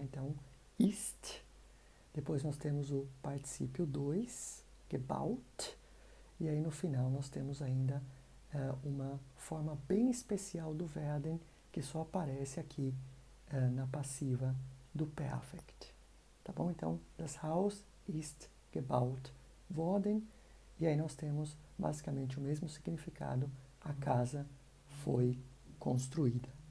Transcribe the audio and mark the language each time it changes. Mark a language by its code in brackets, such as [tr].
[pt] Então, ist. Depois nós temos o particípio 2, gebaut. E aí no final nós temos ainda uma forma bem especial do werden que só aparece aqui na passiva do perfect. Tá bom? [de] Então, das Haus ist gebaut worden. [pt] E aí nós temos basicamente o mesmo significado, a casa foi construída.